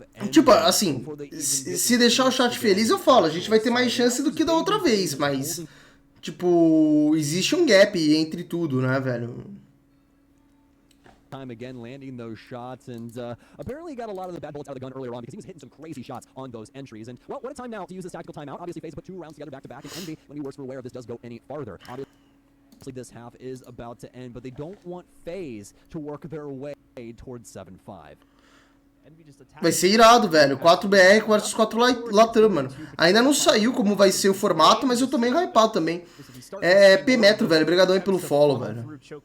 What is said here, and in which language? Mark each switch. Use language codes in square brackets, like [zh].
[pt] Tipo, assim, se deixar o chat feliz, eu falo, a gente vai ter mais chance do que da outra vez, mas, tipo, existe um gap entre tudo, né, velho? [en] Time again landing those shots and apparently got a lot of the bad bullets out of the gun earlier on because he was hitting some crazy shots on those entries. And well, what a time now to use this tactical timeout. Obviously, FaZe put 2 rounds together back to back, and Envy, when he works for aware of this, does go any farther. Obviously, this half is about to end, but they don't want FaZe to work their way towards 7-5. [pt] Vai ser irado, velho. 4BR versus 4 Latam, mano. Ainda não saiu como vai ser o formato, mas eu tô meio hypado também. É P-Metro, velho. Obrigadão aí pelo follow, velho.